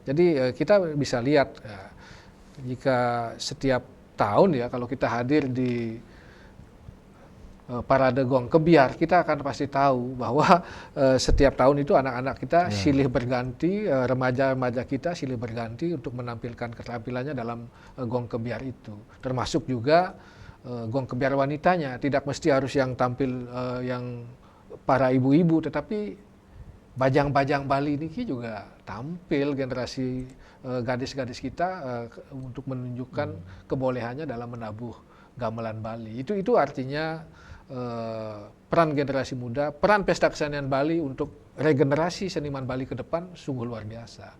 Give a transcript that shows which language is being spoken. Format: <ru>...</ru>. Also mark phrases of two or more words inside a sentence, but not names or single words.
<id>Jadi kita bisa lihat jika setiap tahun ya, kalau kita hadir di Parade Gong Kebiar, kita akan pasti tahu bahwa setiap tahun itu anak-anak kita silih berganti, remaja-remaja kita silih berganti untuk menampilkan keterampilannya dalam Gong Kebiar itu. Termasuk juga Gong Kebiar wanitanya, tidak mesti harus yang tampil yang para ibu-ibu, tetapi bajang-bajang Bali ini juga tampil, generasi gadis-gadis kita untuk menunjukkan kebolehannya dalam menabuh gamelan Bali. Itu artinya peran generasi muda, peran Pesta Kesenian Bali untuk regenerasi seniman Bali ke depan sungguh luar biasa.</id>